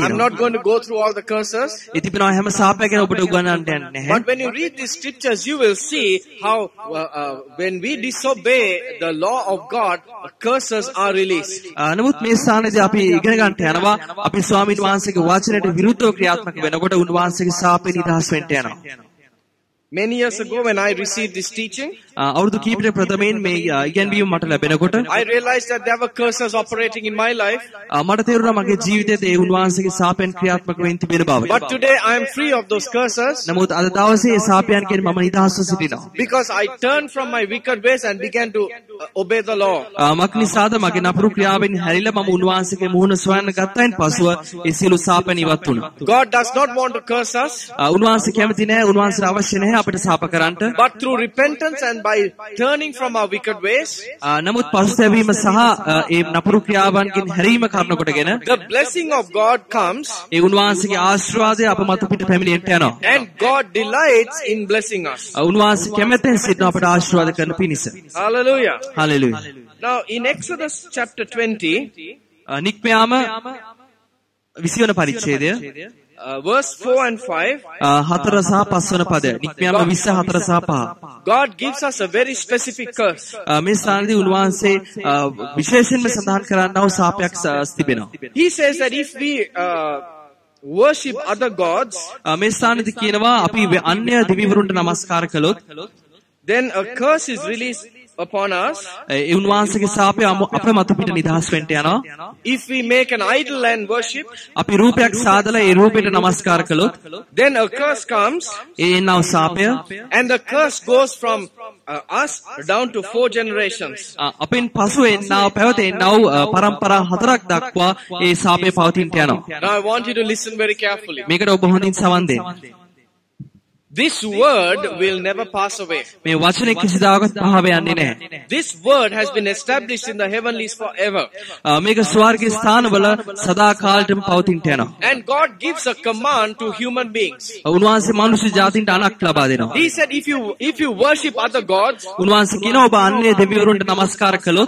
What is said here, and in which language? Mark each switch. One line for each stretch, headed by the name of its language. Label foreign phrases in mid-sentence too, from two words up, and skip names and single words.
English: I'm not going to go through all the curses.
Sinhala: ඉතිපිනවා හැම ශාපයක් ගැන ඔබට උගන්වන්නට යන්නේ නැහැ.
English: But when you read these scriptures you will see how when we disobey the law of God curses are released.
Sinhala: නමුත් මේ ස්ථානයේදී අපි ඉගෙන ගන්නට යනවා අපි ස්වාමීන් වහන්සේගේ වචනයට විරුද්ධව ක්‍රියාත්මක වෙනකොට උන්වහන්සේගේ ශාපේ නිදහස් වෙන්න යනවා.
English: Many years ago when I received this teaching,
Sinhala: අවුරුදු කීපයක ප්‍රථමයෙන් මේ ඉගැන්වීම මට ලැබෙනකොට
English: I realized that there were curses operating in my life.
Sinhala: මට තේරුණා මගේ ජීවිතයේ ඒ උන්වහන්සේගේ සාපයන් ක්‍රියාත්මක වෙමින් තිබෙන බව.
English: But today I am free of those curses.
Sinhala: නමුත් අද දවසේ ඒ සාපයන්ගෙන් මම නිදහස්ව සිටිනවා.
English: Because I turned from my wicked ways and began to obey the law.
Sinhala: මක් නිසාද මගේ නපුරු ක්‍රියාවෙන් හැරිලා මම උන්වහන්සේගේ මුහුණ සොයන්න ගත්තයින් පසුව ඒ සියලු සාපයන් ඉවත් වුණා.
English: God does not want to curse us.
Sinhala: උන්වහන්සේ කැමති නැහැ, උන්වහන්සේට අවශ්‍ය නැහැ අපිට සාප කරන්නට.
English: But through repentance and by turning from our wicked ways,
Sinhala: නමුත් පසුතැවීම සහ ඒ නපුරු ක්‍රියාවන්ගෙන් හැරීම කරන කොටගෙන
English: the blessing of God comes.
Sinhala: ඒ උන්වහන්සේගේ ආශිර්වාදය අප මත පිට පැමිණෙන්නට යනවා.
English: And God delights in blessing us.
Sinhala: උන්වහන්සේ කැමැත්තෙන් සිටින අපට ආශිර්වාද කරන පිණිස.
English: Hallelujah. Hallelujah. Now in Exodus chapter 20,
Sinhala: නික්මයාම 20 වන පරිච්ඡේදය
English: verse 4 and 5,
Sinhala: 4 සහ 5 වන පදය. නික්මයාම 20 4 සහ 5.
English: God gives us a very specific curse.
Sinhala: මේ ස්ථානදී උන්වහන්සේ විශේෂයෙන්ම සඳහන් කරන්නා වූ සාපයක් තිබෙනවා.
English: He says that if we worship other gods,
Sinhala: මේ ස්ථානදී කියනවා අපි අන්‍ය දෙවිවරුන්ට නමස්කාර කළොත්
English: then a curse is released upon us.
Sinhala: ඒ උන්වහන්සේගේ සාපය අප මත පිට නිදහස් වෙන්න යනවා.
English: If we make an idol and worship,
Sinhala: අපි රූපයක් සාදලා ඒ රූපයට නමස්කාර කළොත්
English: then a curse comes,
Sinhala: ඒ එනව සාපය
English: and the curse goes from us down to 4 generations.
Sinhala: අපෙන් පසු එන්නව පැවත එන්නව පරම්පරා 4ක් දක්වා ඒ සාපය පවතින්නට යනවා.
English: Now I want you to listen very carefully.
Sinhala: මේකට ඔබ හොඳින් සවන් දෙන්න.
English: This word will never pass away.
Sinhala: මේ වචනේ කිසිදාකවත් පහව යන්නේ නැහැ.
English: This word has been established in the heavenlies forever.
Sinhala: මේක ස්වර්ගයේ ස්ථානවල සදා කාලෙටම පවතින්නට යනවා.
English: And God gives a command to human beings.
Sinhala: උන්වහන්සේ මනුෂ්‍ය ජාතින්ට අනක් ලබා දෙනවා.
English: He said if you worship other gods,
Sinhala: උන්වහන්සේ කියනවා ඔබ අන්‍ය දෙවිවරුන්ට නමස්කාර කළොත්